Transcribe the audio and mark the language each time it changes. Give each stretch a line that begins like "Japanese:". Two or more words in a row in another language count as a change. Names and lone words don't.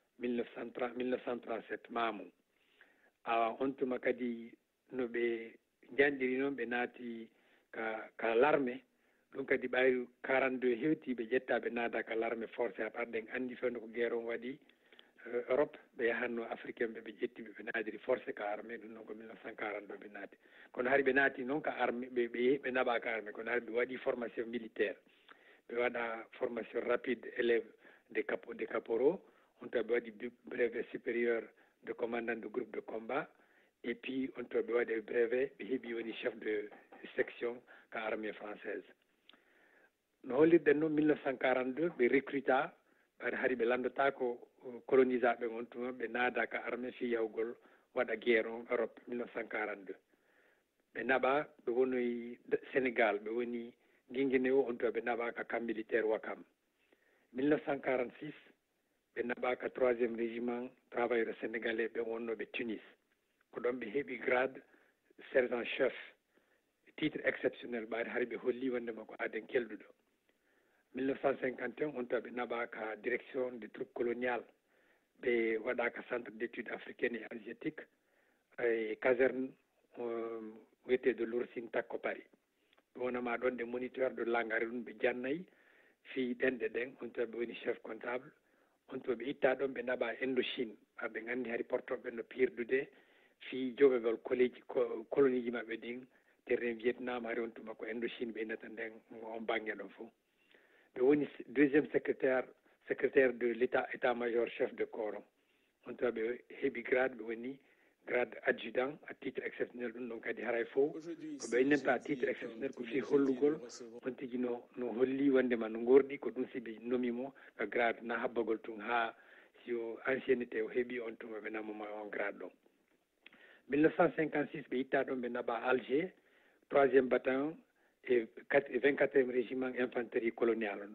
Fula: 1937 mamum on tuma kadi no ɓe janɗiri noon ɓe naati ka l'armée ɗum kadi ɓayri 42 hewti ɓe ƴetta ɓe naada ka
French: l'armée forcé
Fula: ɓarɗen andi fewno ko guerre on waɗi Europe ɓe yahanno africain ɓe ƴettiɓe ɓe naadiri forcé ka armée ɗum noon ko 1942 ɓe naati kono hari ɓe naati noon ka armée ɓe naɓa ka armée kono hari ɓe waɗi
French: formation militaire
Fula: ɓe waɗa
French: formation rapide élève de caporaux
Fula: on to ɓe waɗi
French: brevet supérieur de commandant de groupe de combat et puis
Fula: on to ɓe waɗi brevet ɓe heeɓi woni
French: chef de section
Fula: ka
French: armée française
Fula: no hollirɗen noon 1942 ɓe recruta ɓaade hari ɓe landata ko colonisaɓe on tuma ɓe naada ka armée fi yahugol waɗa guerre on Europe 1942 ɓe naɓa ɓe wonoyi Sénégal ɓe woni Guinguinéo on to ɓe naɓa ka
French: camp militaire
Fula: Ouakam 1946 ɓe naɓa ka
French: 3e régiment travailleur sénégalais
Fula: ɓe wonnoɓe Tunis ko ɗon ɓe heeɓi
French: grade sergent chef titre exceptionnel
Fula: ɓaade hari ɓe holli wondema ko aden kelduɗo 1951 on to ɓe naɓa ka
French: direction des troupes coloniales
Fula: ɓe waɗa ka
French: centre d' études africaine et asiatique
Fula: e caserne wiyete Loursine Takko Paris ɓe wonama ɗon
French: de moniteur de
Fula: langare ɗum ɓe jannayi fi ɗenɗe ɗen on to ɓe woni
French: chef comptable
Fula: on to ɓe itta ɗon ɓe naɓa Indochine ɓe gandi hari portoɓe no pirdude fi joɓegol colonie ji maɓɓe ɗin terrain Vietnam hari on tuma ko Indochine ɓe innata nden on banggue ɗon fof ɓe woni
French: deuxiéme secrétaire de l'état major chef de corps
Fula: on to ɓe heeɓi grade ɓe woni
French: grade adjudant à titre exceptionnel
Fula: ɗum ɗon kadi haray fof ko ɓe innanta
French: à titre exceptionnel
Fula: ko fi hollugol on tigi no holli wondema no gorɗi ko ɗum si ɓe nomimo ka grade na habbagol tun ha si o ancienneté o heeɓi on tuma ɓe namoma on grade ɗon 1956 ɓe itta ɗon ɓe naɓa Alger 3e bataillon e 24e
French: régiment infanterie coloniale
Fula: on